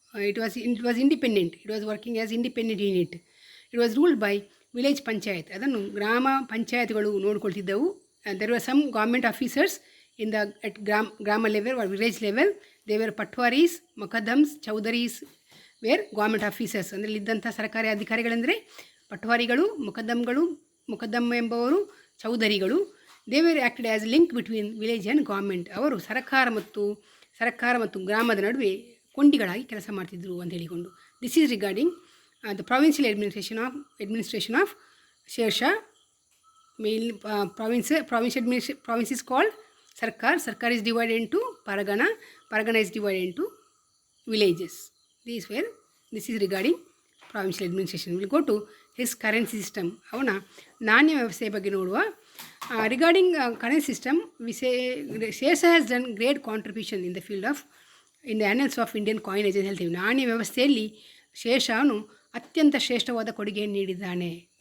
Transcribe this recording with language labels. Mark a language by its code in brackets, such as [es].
[en] It was independent. It was working as independent unit. It was ruled by village panchayat. [kn] ಅದನ್ನು ಗ್ರಾಮ ಪಂಚಾಯತ್ಗಳು ನೋಡಿಕೊಳ್ತಿದ್ದವು. [en] There were some government officers in the at grama level or village level. They were patwaris, mukaddams, chowdharis were government officers. [kn] ಅಂದರೆ ಇದ್ದಂಥ ಸರ್ಕಾರಿ ಅಧಿಕಾರಿಗಳಂದರೆ ಪಟ್ವಾರಿಗಳು, ಮುಕದ್ದಮ್ ಎಂಬವರು, ಚೌಧರಿಗಳು. [en] They were acted as link between village and government. [kn] ಅವರು ಸರ್ಕಾರ ಮತ್ತು ಗ್ರಾಮದ ನಡುವೆ ಕೊಂಡಿಗಳಾಗಿ ಕೆಲಸ ಮಾಡ್ತಿದ್ರು ಅಂತ ಹೇಳಿಕೊಂಡು. [en] This is regarding the provincial administration of Shershah. Main province is called Sarkar is divided into Paragana is divided into villages. This is regarding provincial administration. We'll go to his currency system. [kn] ಅವನ ನಾಣ್ಯ ವ್ಯವಸ್ಥೆಯ ಬಗ್ಗೆ ನೋಡುವ. [en] regarding currency system, we say Shershah has done great contribution in the annals of Indian coinage [kn] ಅಂತ ಹೇಳ್ತೀವಿ. ನಾಣ್ಯ ವ್ಯವಸ್ಥೆಯಲ್ಲಿ ಶೇರ್ಷಾನು ಅತ್ಯಂತ ಶ್ರೇಷ್ಠವಾದ ಕೊಡುಗೆಯನ್ನು ನೀಡಿದ್ದಾನೆ.